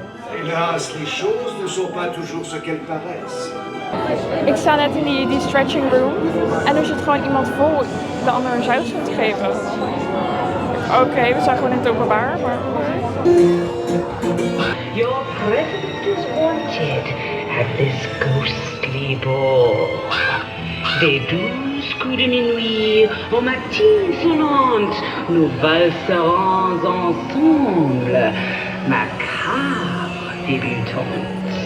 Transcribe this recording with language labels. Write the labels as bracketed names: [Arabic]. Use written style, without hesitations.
[French] Hélas, les choses ne sont pas toujours ce qu'elles paraissent. [Dutch] Ik sta net in die stretching room en er zit gewoon iemand vol de ander een zoutzoen te geven. Oké, we zijn gewoon in het openbaar, maar... [English] Your presence is wanted at this ghostly ball. [French] Des douze coups de minuit aux matines sonnantes, nous valserons ensemble, macabre débutante.